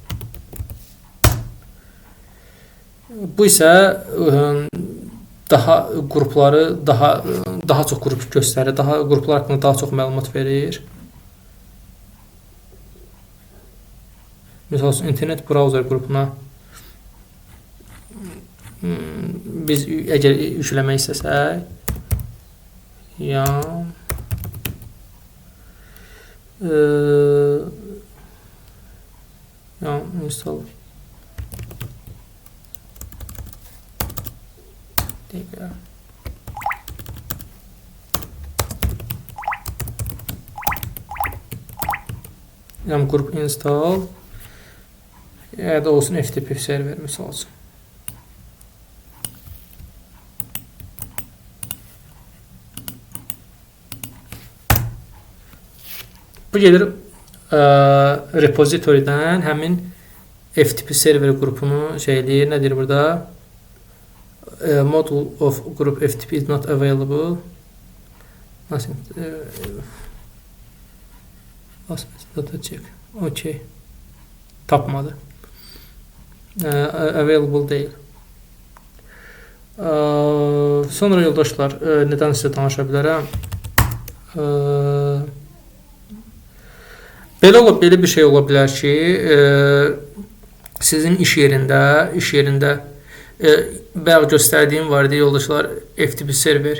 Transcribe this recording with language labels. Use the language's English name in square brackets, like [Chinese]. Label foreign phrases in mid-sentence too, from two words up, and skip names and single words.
[Azerbaijani] Bu isə daha qrupları daha çox qrup göstərir, daha qruplar haqqında daha çox məlumat verir. Məsələn, [English] internet browser [Azerbaijani] qrupuna biz əgər yükləmək istəsək, yam [English] install yam group install [Azerbaijani] ya da olsun [English] FTP server [Azerbaijani] misal olsun. Bu gelir repository'dən həmin [English] FTP server [Azerbaijani] qrupunu şeyləyir. Nədir burada? [English] Module of group FTP is not available. Data check. Okay. [Azerbaijani] Tapmadı. Available deyil. Sonra yoldaşlar, nədən sizə danışa bilərəm? Belə bir şey ola bilər ki, sizin iş yerində bəzi göstərdiyim var idi yoldaşlar, [English] FTP server.